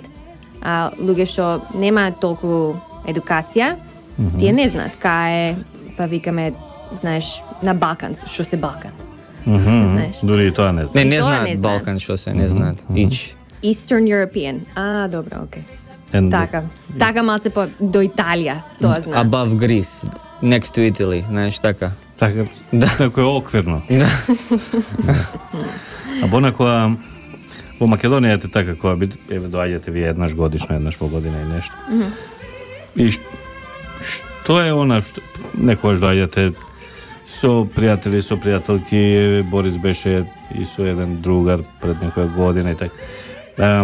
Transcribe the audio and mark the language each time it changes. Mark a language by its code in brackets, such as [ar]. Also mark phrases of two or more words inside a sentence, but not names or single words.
[mk] А луѓе што немаат толку едукација, тие не знаат кај е, па викаме, знаеш, на Балканс, што се Балканс. Дури и тоа не знаат. Не знаат Балкан што се, не знаат. [en] Eastern European. [mk] Добро, окей. Така. Така малце до Италија, тоа знаат. [en] Above Greece, next to Italy, [mk] знаеш, така. Така, некој оквирно. Да. А Бона, која во Македонија е така, која доаѓате вие еднаш годишно, еднаш во година и нешто. И што е она што некојаш доаѓате со пријатели, со пријателки, Борис беше и со еден другар пред некоја година и така.